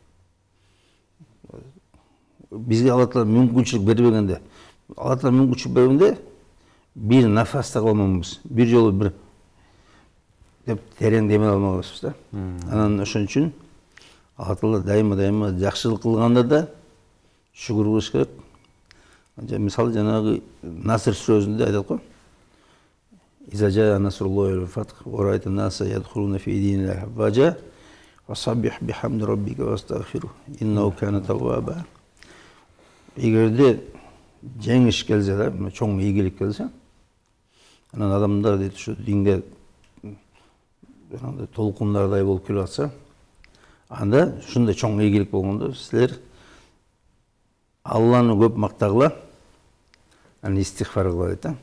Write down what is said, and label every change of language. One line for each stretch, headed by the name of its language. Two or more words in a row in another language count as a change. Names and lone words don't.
Kyrgyz: Бизге Алла Таала мүмкүнчүлүк бербегенде, Алла Таала мүмкүнчүлүк бергенде бир нафас да кылмамыз, бир жолу бир деп терең деме алмабыз да. Анан ошон үчүн Алла Таала дайыма жакшылык кылганда да шүгүр кылыш керек. Мисалы жанагы Наср сүрөсүндө айтат го.
Arabic: إذا جاء نصر الله والفتح ورأيت الناس يدخلون في دين الله أفواجا فسبح بحمد ربك واستغفره إنه كان توابا.
Kyrgyz: Эгерде жеңиш келсе да, чоң ийгилик келсе, анан адамдар дейт ушу динге толкундардай болуп келип атса, анда ушундай чоң ийгилик болгондо силер Алланы көп мактагыла, анан истигфар кыла дейт да.